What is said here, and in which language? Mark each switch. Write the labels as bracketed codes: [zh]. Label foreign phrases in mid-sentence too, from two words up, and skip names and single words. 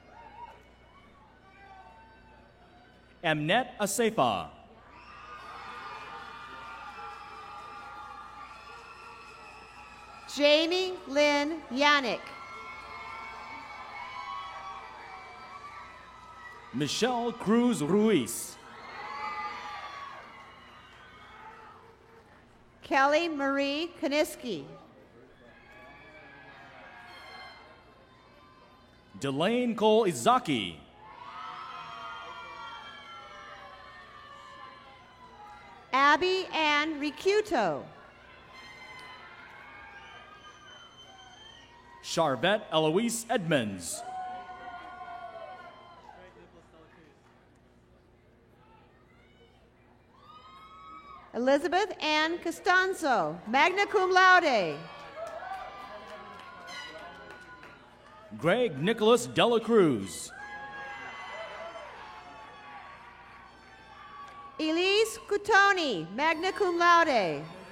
[en] Amnet Asefa. Jamie Lynn Yannick. Michelle Cruz Ruiz. Kelly Marie Kaniski. Delane Cole Izaki. Abby Ann Ricuto. Charvette Eloise Edmonds. Elizabeth Ann Costanzo, [la] magna cum laude. [en] Greg Nicholas Dela Cruz. Elise Cutoni, [la] magna cum laude.